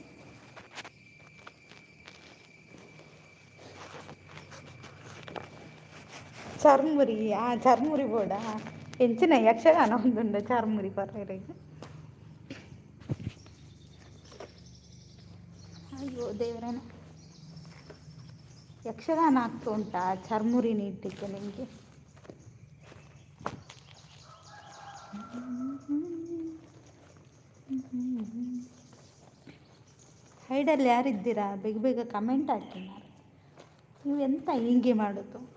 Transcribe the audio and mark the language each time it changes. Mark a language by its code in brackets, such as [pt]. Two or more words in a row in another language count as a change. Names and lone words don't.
[tcy] ಚರ್ಮುರಿ ಚರ್ಮುರಿ ಬೋಡ ಎಂಚಿನ ಯಕ್ಷಗಾನ ಒಂದುಂಡ ಚರ್ಮುರಿ ಪರ್ವರಿಗೆ. [kn] ಅಯ್ಯೋ ದೇವರೇನ ಯಕ್ಷಗಾನ ಆಗ್ತಾ ಉಂಟಾ ಚರ್ಮುರಿ ನೀಡ್ಲಿಕ್ಕೆ ನಿಮಗೆ? ಹೈಡಲ್ಲಿ ಯಾರಿದ್ದೀರಾ ಬೇಗ ಬೇಗ ಕಮೆಂಟ್ ಹಾಕಿ. ನೀವು ಎಂತ ಹಿಂಗೆ ಮಾಡೋದು?